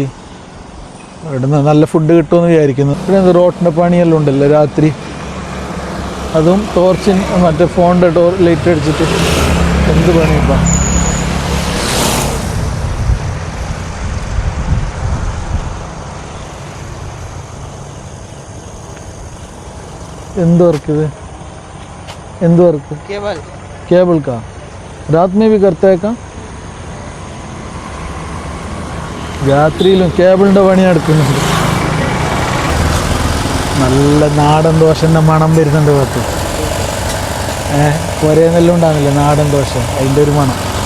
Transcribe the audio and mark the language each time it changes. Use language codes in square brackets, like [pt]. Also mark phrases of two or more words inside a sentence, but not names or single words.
[ml] ഇവിടുന്ന് നല്ല ഫുഡ് കിട്ടുമെന്ന് വിചാരിക്കുന്നു. ഇവിടെ റോട്ടിൻ്റെ പണിയെല്ലാം ഉണ്ടല്ലോ രാത്രി, അതും ടോർച്ചിൻ മറ്റേ ഫോണിൻ്റെ ലൈറ്റ് അടിച്ചിട്ട് എന്ത് പണിയിപ്പം. എന്ത് വർക്ക് ഇത്? എന്ത് വർക്ക്? [hi] केबल का रात में भी करता है का? [ml] രാത്രിയിലും കേബിളിൻ്റെ പണി നടക്കുന്നുണ്ട്. നല്ല നാടൻ ദോശൻ്റെ മണം വരുന്നുണ്ട് പുറത്ത്. പുരയെന്നെല്ലാം ഉണ്ടാകുന്നില്ല നാടൻ ദോശ, അതിൻ്റെ ഒരു മണം.